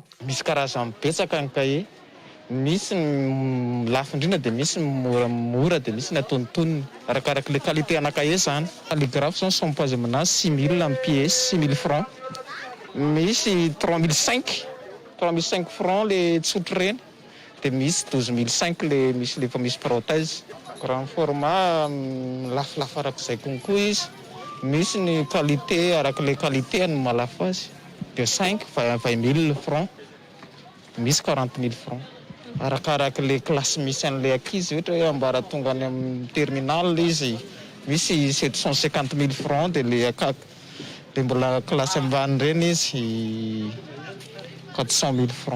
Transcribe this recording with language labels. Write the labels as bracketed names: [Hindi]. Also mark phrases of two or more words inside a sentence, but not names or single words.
[Malagasy] Misy karazany betsaka ny kahie. Misy ny lafo indrindra dia misy mora dia misy ny atonontonony arakaraka le qualité ana kahie zany. Calligraphe zany sompoazy aminazy 6 000 pièce 6 000 francs. Misy 3 500 francs le tsotra reny dia misy 12 500 le misy lefa misy protège. [French] Grand format [Malagasy] lafolafo arak'izay konkoa izy. Misy ny qualité araka le qualité no malafo azy dia 20 000 francs. Misy 40 000 francs. Arakaraka le klasy misy an'ilay ankizy ohatra hoe ambaratonga any amin'ny terminal izy misy 750 000 francs dia le mbola klasy ambany reny izy 400 000 francs.